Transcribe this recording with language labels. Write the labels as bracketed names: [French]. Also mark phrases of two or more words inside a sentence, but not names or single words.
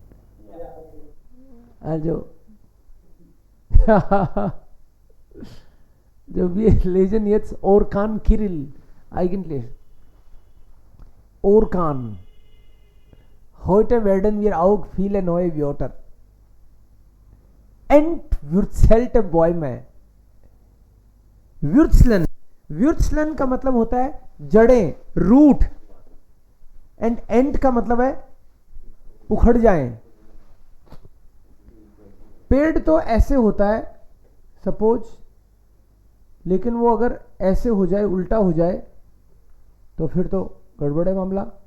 [German] Also, wir lesen jetzt Orkan Kirill eigentlich. Orkan. Heute werden wir auch viele neue Wörter. Entwurzelte Bäume. [Hindi] Wurzeln. Wurzeln का मतलब होता है जड़ें, रूट. एंड एंट का मतलब है उखड़ जाएं. पेड़ तो ऐसे होता है सपोज, लेकिन वो अगर ऐसे हो जाए, उल्टा हो जाए, तो फिर तो गड़बड़ है मामला.